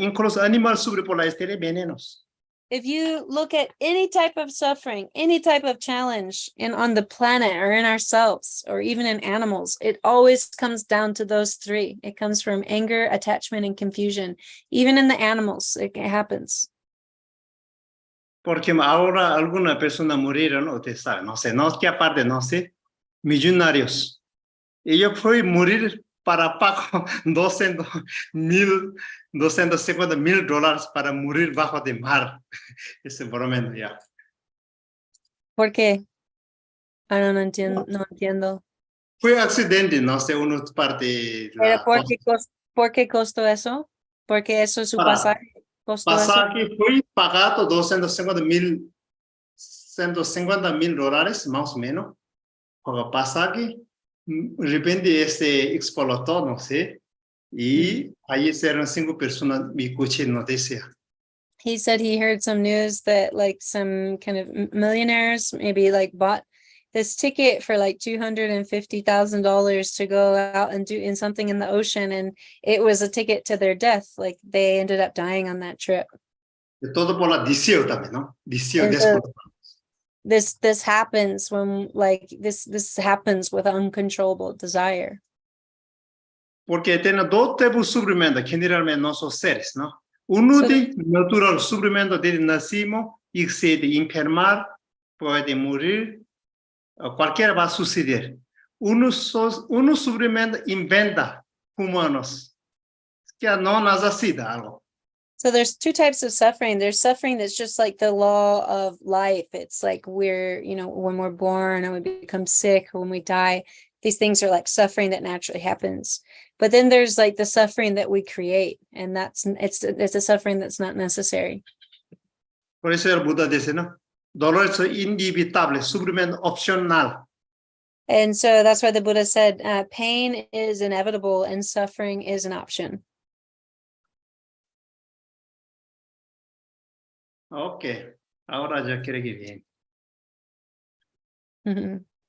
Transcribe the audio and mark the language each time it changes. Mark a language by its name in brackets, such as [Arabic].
[Spanish] Incluso animal sufre por la estrella de venenos. [English] If you look at any type of suffering, any type of challenge on the planet or in ourselves or even in animals, it always comes down to those three. It comes from anger, attachment, and confusion. Even in the animals, it happens. [Spanish] Porque ahora alguna persona murieron, usted sabe, no sé, no, que aparte, no sé, millonarios. Ellos fueron morir para pago 250,000 dólares para morir bajo de mar. Ese momento ya. ¿Por qué? Ah, no entiendo, no entiendo. Fue accidente, no sé, una parte. ¿Pero por qué costó eso? Porque eso es su pasaje. ¿Costó eso? Pasaje fue pagado 150,000 dólares, más o menos. Por pasaje, de repente explotó, no sé. Y ahí eran 5 personas, mi coche no decía. [English] He said he heard some news that like some kind of millionaires maybe like bought this ticket for like $250,000 to go out and do in something in the ocean, and it was a ticket to their death. Like they ended up dying on that trip. [Spanish] De todo por la deseo también, ¿no? Deseo, [English] And so [Spanish] deseo. [English] this happens when like this happens with uncontrollable desire. [Spanish] Porque tiene 2 tipos de sufrimiento, generalmente nosotros seres, ¿no? Uno de natural sufrimiento de nacimos, y se de enfermar, puede morir, cualquiera va a suceder. Uno sufrimiento inventa humanos, que no necesita algo. [English] So there's 2 types of suffering. There's suffering that's just like the law of life. It's like we're, when we're born and we become sick or when we die, these things are like suffering that naturally happens. But then there's like the suffering that we create, and it's a suffering that's not necessary. [Spanish] Por eso el Buda dice, ¿no? Dolor es inevitable, sufrimiento opcional. [English] And so that's why the Buddha said, pain is inevitable and suffering is an option. [Spanish] Ok, ahora ya quiere que bien.